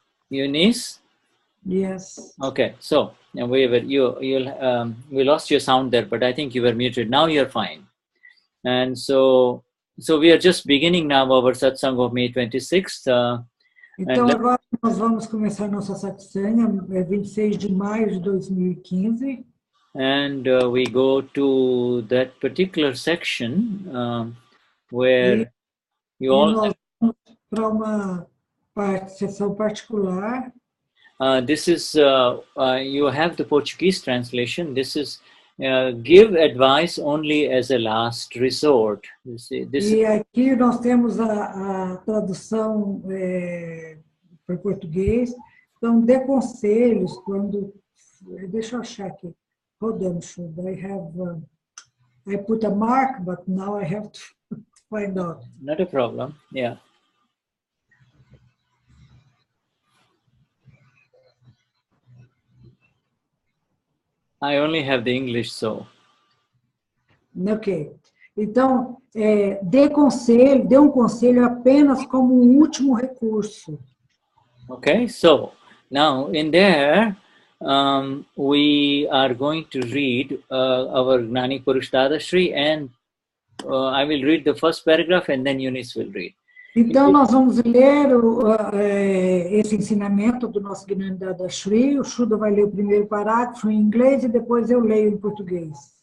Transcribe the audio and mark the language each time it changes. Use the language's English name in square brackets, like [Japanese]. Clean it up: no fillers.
[English] Eunice? Yes. Okay, so we lost your sound there, but I think you were muted. Now you're fine. And so we are just beginning now our satsang of May 26th. [Portuguese] Então agora nós vamos começar nossa satsang, 26 de maio de 2015. [English] And we go to that particular section where you all [Portuguese] nós vamos para uma sessão particular. [English] This is, you have the Portuguese translation. This is give advice only as a last resort. [Portuguese] E aqui nós temos a tradução para português. Então, dê conselhos quando... Deixa eu achar aqui. [English] Hold on, [Portuguese] Shuddha. [English] I put a mark, but now I have to find out. Not a problem, yeah. I only have the English, so. Ok. [Portuguese] Então, dê um conselho apenas como um último recurso. [English] Okay, so now in there, we are going to read our Gnani Purush Dadashri, and I will read the first paragraph and then Eunice will read. [Portuguese] Então, nós vamos ler esse ensinamento do nosso Gnani Dadashri. O Shuddha vai ler o primeiro parágrafo em inglês e depois eu leio em português.